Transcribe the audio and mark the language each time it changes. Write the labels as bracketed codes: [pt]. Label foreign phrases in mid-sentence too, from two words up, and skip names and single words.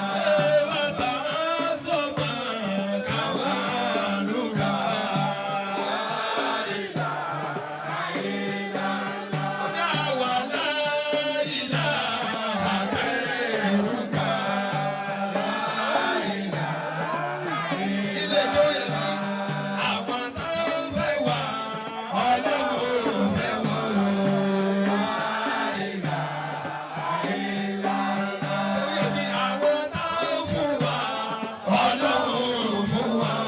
[ar] وتعاظم قولك لا إله إلا الله. ولا إله غيرك لا إله إلا الله. [yo] Ilé tó yẹ kí àwọn tó ń fẹ́ wá Ọlọ́run fẹ́ wọ́n o. [ar] لا إله إلا الله. [yo] Ó yẹ kí àwọn tó ń fún wa Ọlọ́run fún wa o.